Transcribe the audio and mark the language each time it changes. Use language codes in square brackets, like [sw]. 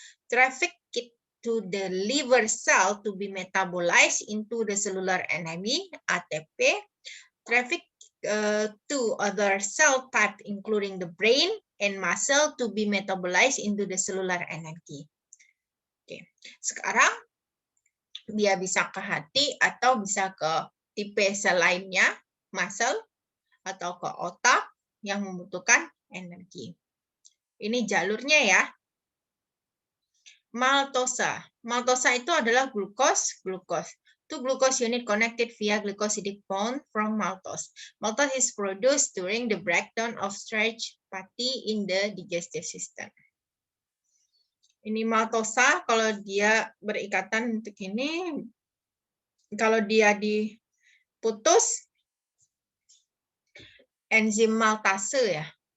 [en] Traffic to the liver cell to be metabolized into the cellular energy, ATP. Traffic to other cell type including the brain and muscle to be metabolized into the cellular energy. [id] Oke, sekarang dia bisa ke hati atau bisa ke tipe sel lainnya, muscle, atau ke otak yang membutuhkan energi. Ini jalurnya ya. Maltosa. Maltosa itu adalah glukos. [en] Two glucose unit connected via glycosidic bond from maltose. Maltose is produced during the breakdown of starch fatty in the digestive system. [id] Ini maltosa, kalau dia berikatan untuk ini, kalau dia diputus, enzim maltase ya.